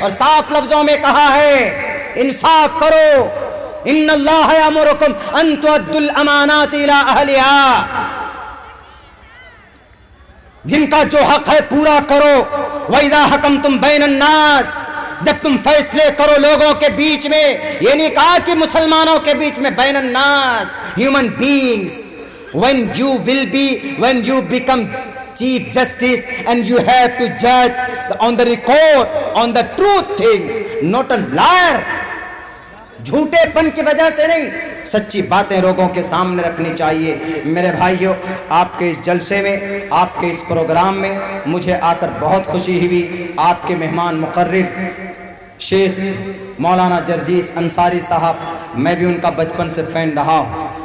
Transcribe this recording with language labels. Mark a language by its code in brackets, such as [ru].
[ur] اور صاف لفظوں میں کہا ہے انصاف کرو, [ar] ان اللہ یامرکم ان تؤدوا الامانات الی اہلہا, [ur] جن کا جو حق ہے پورا کرو. [ar] وَإِذَا حَكَمْتُمْ بَيْنَ النَّاسِ, [ur] جب تم فیصلے کرو لوگوں کے بیچ میں, یہ نہیں کہا کہ مسلمانوں کے بیچ میں, بین الناس, [en] human beings. when you become chief justice and you have to judge on the record, on the truth things, not a liar. [ur] جھوٹے پن کی وجہ سے نہیں, سچی باتیں لوگوں کے سامنے رکھنی چاہیے. میرے بھائیو, آپ کے اس جلسے میں, آپ کے اس پروگرام میں مجھے آ کر بہت خوشی ہوئی. آپ کے مہمان مقرر شیخ مولانا جرجیس انصاری صاحب, میں بھی ان کا بچپن سے فین رہا ہوں.